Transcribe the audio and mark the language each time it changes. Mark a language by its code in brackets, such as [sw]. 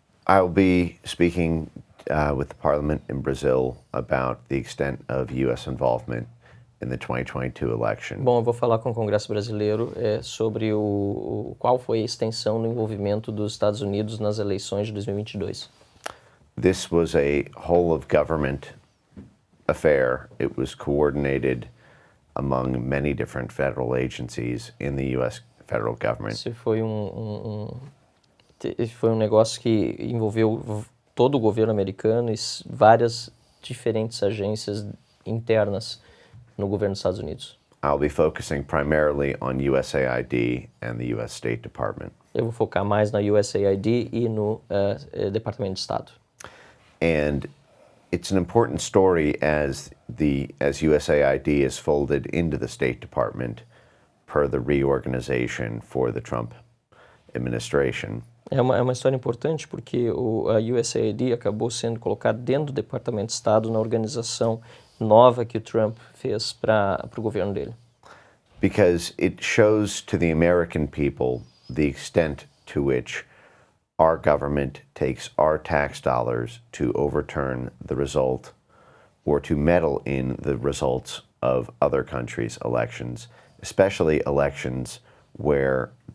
[en] I'll be speaking with the Parliament in Brazil about the extent of U.S. involvement in the 2022 election. [pt] Bom, eu vou falar com o Congresso Brasileiro sobre qual foi a extensão do envolvimento dos Estados Unidos nas eleições de 2022. [en] This was a whole of government affair. It was coordinated among many different federal agencies in the U.S. federal government. [pt] Esse foi foi um negócio que envolveu todo o governo americano e várias diferentes agências internas no governo dos Estados Unidos. [en] I'll be focusing primarily on USAID and the U.S. State Department. [pt] Eu vou focar mais na USAID e no Departamento de Estado. [en] And it's an important story as USAID is folded into the State Department per the reorganization for the Trump administration. [pt] É uma história importante porque a USAID acabou sendo colocado dentro do Departamento de Estado na organização nova que o Trump fez para o governo dele. [en] Because it shows to the American people the extent to which our government takes our tax dollars to overturn the result or to meddle in the results of other countries' elections, especially elections where